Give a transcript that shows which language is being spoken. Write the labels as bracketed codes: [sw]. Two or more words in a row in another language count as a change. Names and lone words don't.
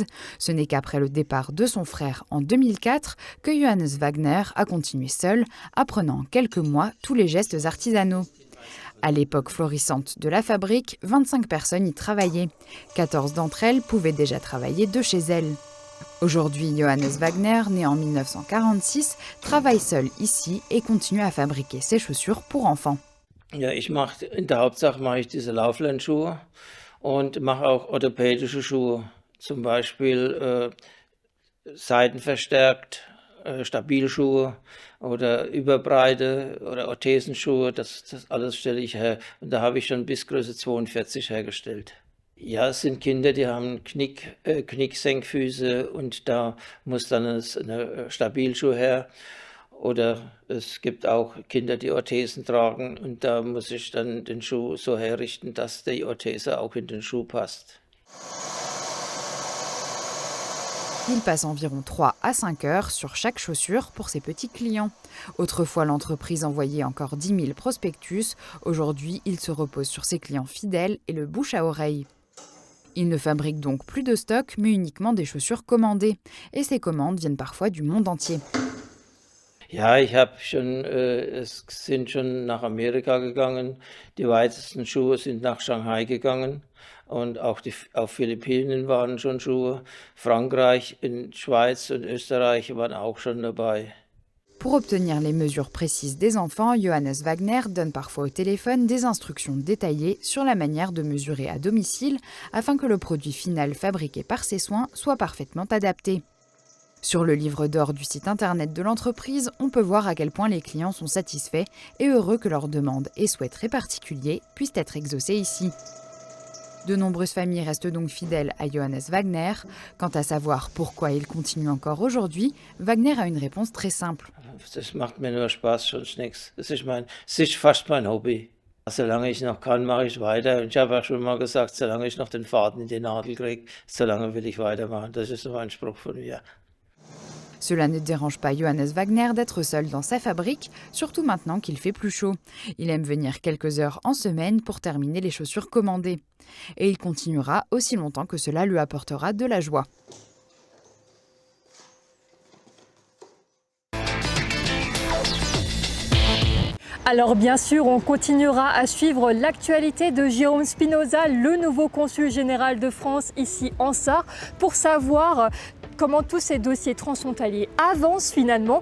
[fr] Ce n'est qu'après le départ de son frère en 2004 que Johannes Wagner a continué seul, apprenant en quelques mois tous les gestes artisanaux. À l'époque florissante de la fabrique, 25 personnes y travaillaient. 14 d'entre elles pouvaient déjà travailler de chez elles. Aujourd'hui, Johannes Wagner, né en 1946, travaille seul ici et continue à fabriquer ses chaussures pour enfants. [de] Ja, in der Hauptsache mache ich diese Lauflernschuhe und mache auch orthopädische Schuhe, zum Beispiel seitenverstärkt, Stabilschuhe oder Überbreite oder Orthesenschuhe, das alles stelle ich her. Und da habe ich schon bis Größe 42 hergestellt. Ja, es sind Kinder, die haben Knicksenkfüße und da muss dann eine Stabilschuh her. Oder es gibt auch Kinder, die Orthesen tragen und da muss ich dann den Schuh so herrichten, dass die Orthese auch in den Schuh passt. [fr] Il passe environ 3 à 5 heures sur chaque chaussure pour ses petits clients. Autrefois, l'entreprise envoyait encore 10 000 prospectus. Aujourd'hui, il se repose sur ses clients fidèles et le bouche à oreille. Il ne fabrique donc plus de stock, mais uniquement des chaussures commandées. Et ces commandes viennent parfois du monde entier. [de] Ja, es sind schon nach Amerika gegangen. Die weitesten Schuhe sind nach Shanghai gegangen. Und auch auf Philippinen waren schon Schuhe. Frankreich, in Schweiz und Österreich waren auch schon dabei. [fr] Pour obtenir les mesures précises des enfants, Johannes Wagner donne parfois au téléphone des instructions détaillées sur la manière de mesurer à domicile afin que le produit final fabriqué par ses soins soit parfaitement adapté. Sur le livre d'or du site internet de l'entreprise, on peut voir à quel point les clients sont satisfaits et heureux que leurs demandes et souhaits très particuliers puissent être exaucés ici. De nombreuses familles restent donc fidèles à Johannes Wagner. Quant à savoir pourquoi il continue encore aujourd'hui, Wagner a une réponse très simple. [de] Das macht mir nur Spaß, sonst nichts. Es ist fast mein Hobby. Solange ich noch kann, mache ich weiter. Und ich habe auch schon mal gesagt, solange ich noch den Faden in die Nadel kriege, solange will ich weitermachen. Das ist so ein Spruch von mir. [fr] Cela ne dérange pas Johannes Wagner d'être seul dans sa fabrique, surtout maintenant qu'il fait plus chaud. Il aime venir quelques heures en semaine pour terminer les chaussures commandées. Et il continuera aussi longtemps que cela lui apportera de la joie. Alors bien sûr, on continuera à suivre l'actualité de Jérôme Spinoza, le nouveau consul général de France ici en Sarre, pour savoir comment tous ces dossiers transfrontaliers avancent finalement.